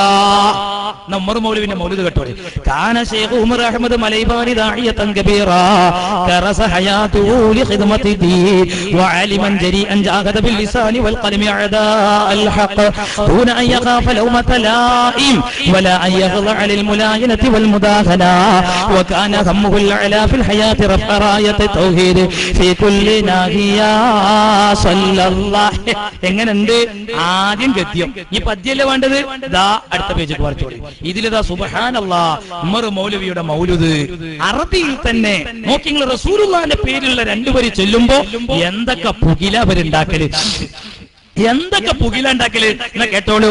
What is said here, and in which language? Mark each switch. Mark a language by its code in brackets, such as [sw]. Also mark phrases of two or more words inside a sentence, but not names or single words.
[ml] ഉമർ മൗലവിന്റെ മൗലൂദ് കേട്ടോളി. [ar] كان شيخ عمر أحمد مليباني داعية كبيرة كرس حياته لخدمة دين وعالما جريئا جاهد باللسان والقلم أدى الحق دون أن يخاف لومة لائم ولا أن يخضع للملاينة والمداهنة وكان همه الأعلى في الحياة رفع راية التوحيد في كل ناحية صلى الله. [ml] എങ്ങനെയുണ്ട് ആദ്യം ഗദ്യം, ഈ പദ്യല്ലേ വേണ്ടത്? ദാ അടുത്ത പേജിൽ വായിച്ചോളി. ഇതിലിതാ [ar] سبحان الله [ml] ഉമർ മൗലവിയുടെ മൗലൂദ് അറബിയിൽ തന്നെ നോക്കി. നിങ്ങൾ റസൂലുള്ളാഹിന്റെ പേരിലുള്ള 2 വരി ചൊല്ലുമ്പോ എന്തൊക്കെ പുകില അവരുണ്ടാക്കല്, എന്തൊക്കെ പുകിലുണ്ടാക്കല് എന്നാ കേട്ടോളൂ.